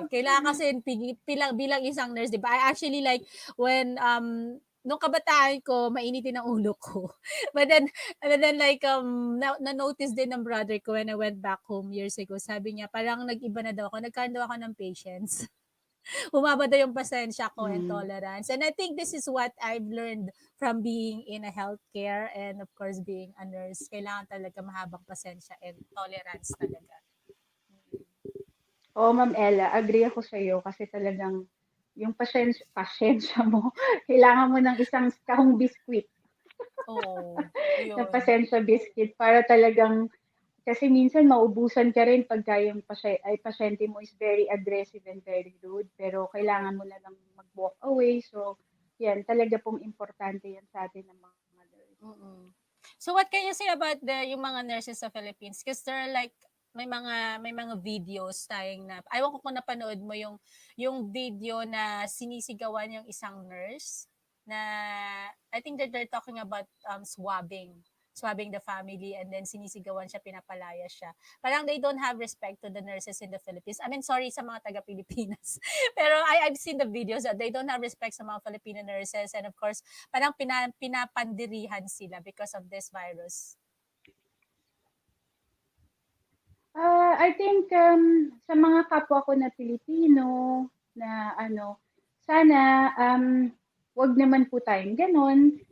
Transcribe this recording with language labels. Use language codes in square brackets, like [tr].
[tl] Kailangan kasi bilang isang nurse, di ba? [en] I actually like when [tl] nung kabataan ko, mainitin ang ulo ko. [en] But then like [tl] na-notice din ng [en] brother ko when I went back home years ago. [tl] Sabi niya, parang nag-iba na daw ako. Nagkaroon daw ako ng patience. Humaba daw yung pasensya ko and Mm. [en] tolerance. And I think this is what I've learned from being in a healthcare and of course being a nurse. [tl] Kailangan talaga mahabang pasensya and tolerance talaga. Oo, Ma'am Ella, agree ako sa iyo kasi talagang yung pasyensya mo, kailangan mo ng isang kahong biskwit Oo, na yun. pasensya biscuit para talagang kasi minsan maubusan ka rin pagka yung pasyente mo [en] is very aggressive and very rude [tl] pero [en] Correct. [tl] kailangan mo na lang mag-walk away. So, yan, talaga pong importante yan sa atin ng mga nurse. [en] Mm. So what can you say about yung mga nurses sa Philippines? Because there are like [tl] may mga videos tayong na ayaw ko kung napanood mo yung video na sinisigawan yung isang nurse na [en] I think that they're talking about swabbing the family and then [tl] sinisigawan siya, pinapalaya siya. Parang [en] they don't have respect to the nurses in the Philippines. I mean, sorry [tl] sa mga taga-Pilipinas. Pero [en] I've seen the videos that they don't have respect sa mga Filipino nurses and of course, [tl] parang pinapandirihan sila [en] because of this virus. [tl] I think sa mga kapwa ko na Pilipino na ano, sana wag naman po tayong ganon.